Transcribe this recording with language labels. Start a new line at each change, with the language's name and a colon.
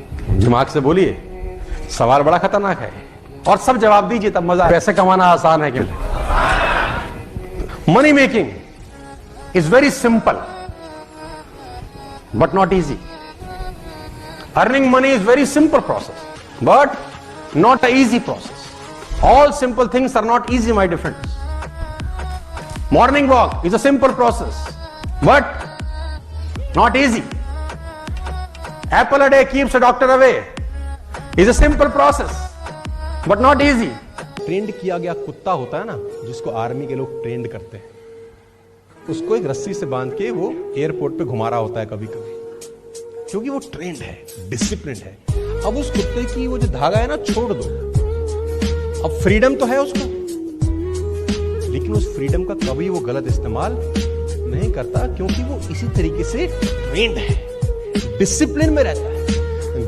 Hindi: दिमाग से बोलिए, सवाल बड़ा खतरनाक है और सब जवाब दीजिए तब मजा। पैसे कमाना आसान है कि?
English: Money making is very simple but not easy. Earning money is very simple process, but not an easy process. All simple things are not easy, my dear friends. Morning walk is a simple process, but not easy. Apple a day keeps a doctor away is a simple process, but not easy.
Hindi: Trend किया गया कुत्ता होता है ना, जिसको army के लोग trend करते हैं, उसको एक रस्सी से बांध के वो एयरपोर्ट पे घुमा रहा होता है कभी कभी, क्योंकि वो ट्रेंड है, डिसिप्लिन है। अब उस कुत्ते की वो जो धागा है ना, छोड़ दो। अब फ्रीडम तो है उसको, लेकिन उस फ्रीडम का कभी वो गलत इस्तेमाल नहीं करता, क्योंकि वो इसी तरीके से ट्रेंड है, डिसिप्लिन में रहता है।